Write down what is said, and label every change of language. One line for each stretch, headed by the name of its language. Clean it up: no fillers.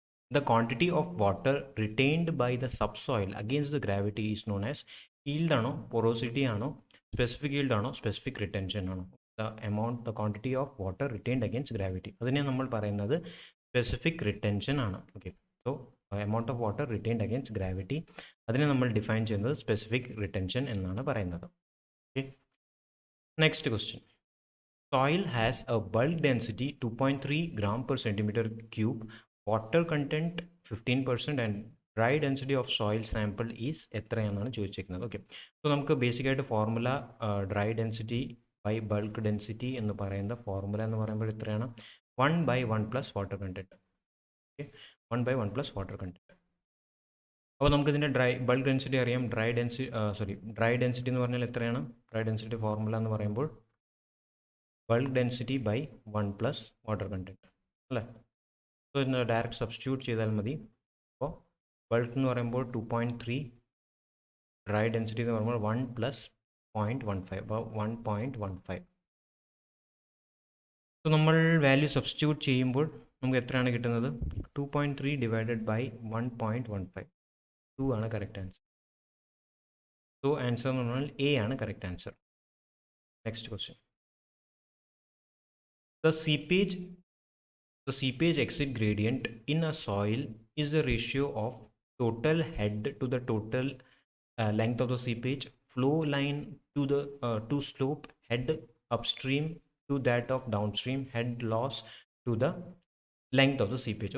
English: The quantity of water retained by the subsoil against the gravity is known as yield ആണോ, porosity ആണോ, specific yield ആണോ, specific retention ആണോ? The quantity of water retained against gravity,
Malayalam: അതിനെ നമ്മൾ പറയുന്നത്
English: Specific retention ആണ്. Okay, so amount of water retained against gravity,
Malayalam: അതിനെ നമ്മൾ ഡിഫൈൻ ചെയ്യുന്നത് സ്പെസിഫിക് റിട്ടൻഷൻ എന്നാണ് പറയുന്നത്.
English: Okay, next question. Soil has a bulk density 2.3 gram per centimeter cube, water content 15% and dry density of soil sample is
Malayalam: എത്രയാണെന്നാണ് ചോദിച്ചിരിക്കുന്നത്. Okay, so നമുക്ക് basic ആയിട്ട് formula dry density by bulk density എന്ന് പറയുന്ന formula എന്ന് പറയുമ്പോൾ എത്രയാണ്?
English: 1/1 plus water content. Okay, 1/1 plus water content.
Malayalam: അപ്പോൾ നമുക്ക് ഇതിൻ്റെ ബൾക്ക് ഡെൻസിറ്റി അറിയാം. ഡ്രൈ ഡെൻസിറ്റി എന്ന് പറഞ്ഞാൽ എത്രയാണ്?
English: Dry density formula എന്ന് പറയുമ്പോൾ bulk density by 1 plus water content അല്ലേ?
Malayalam: സോ ഇന്ന് ഡയറക്റ്റ് സബ്സ്റ്റിറ്റ്യൂട്ട് ചെയ്താൽ മതി. അപ്പോൾ ബൾക്ക് എന്ന് പറയുമ്പോൾ 2.3, ഡ്രൈ ഡെൻസിറ്റി എന്ന് പറയുമ്പോൾ 1 പ്ലസ് 0.15, അപ്പോൾ 1.15. സോ നമ്മൾ വാല്യൂ സബ്സ്റ്റിറ്റ്യൂട്ട് ചെയ്യുമ്പോൾ നമുക്ക് എത്രയാണ് കിട്ടുന്നത്?
English: 2.3 divided by 1.15, 2 ആണ് correct answer. So answer എന്ന് പറഞ്ഞാൽ എ ആണ് correct answer. Next question. The seepage exit gradient in a soil is the ratio of total head to the total length of the seepage, flow line to slope, head upstream to that of downstream, head loss to the length of the seepage.